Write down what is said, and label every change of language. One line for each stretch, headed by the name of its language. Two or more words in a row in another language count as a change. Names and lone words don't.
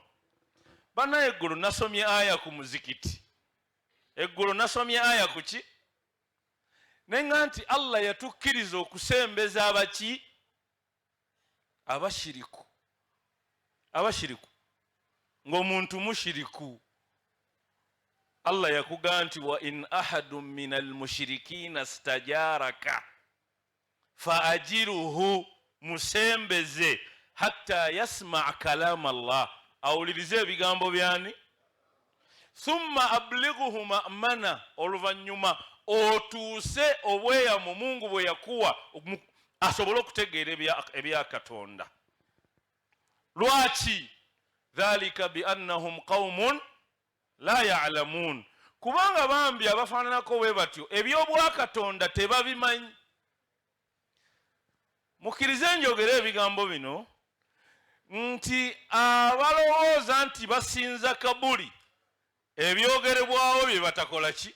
Ganda: Bana eggulo nasomye aya ku muzikiti, eggulo nasomye aya ku ki? Nenga nti Allah yatukkiriza okusembeza abaki? Abashiriku. Abashiriku ng'omuntu mushiriku, Allah yakugamba nti
Arabic: وإن أحد من المشركين استجارك فأجره, musembeze حتى يسمع كلام الله,
Ganda: awulirize ebigambo byani,
Arabic: ثم أبلغه مأمنه,
Ganda: oluvannyuma otuuse obweyamu Mungu bwe yakuwa asobole okutegeera ebya Katonda. Lwaki?
Arabic: ذلك بأنهم قوم لا يعلمون,
Ganda: kubanga bambi abafaananako bwe batyo eby'obwa Katonda tebabimanyi. Mukkirize njogera ebigambo bino nti abalowooza nti basinza kabuli, ebyogerebwawo bye batakola ki?